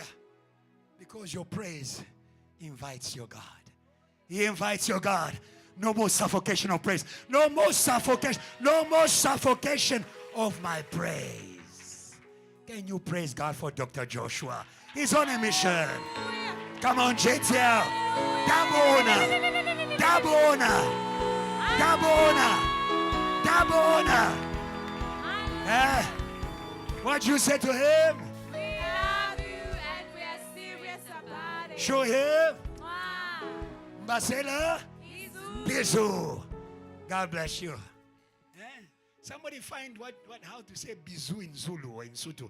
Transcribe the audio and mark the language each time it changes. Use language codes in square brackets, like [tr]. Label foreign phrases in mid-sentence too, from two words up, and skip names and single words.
[en] Because your praise invites your God. He invites your God. No more suffocation of praise. No more suffocation. No more suffocation of my praise. Can you praise God for Dr. Joshua? He's on a mission. Come on, JTL. Dabona. Dabona. Dabona. Dabona. What you say to him? We love you and we are serious about it. Show him. Wow. Basela. Izu. Bizu. God bless you. Somebody find how to say bizu in Zulu or in Sutu.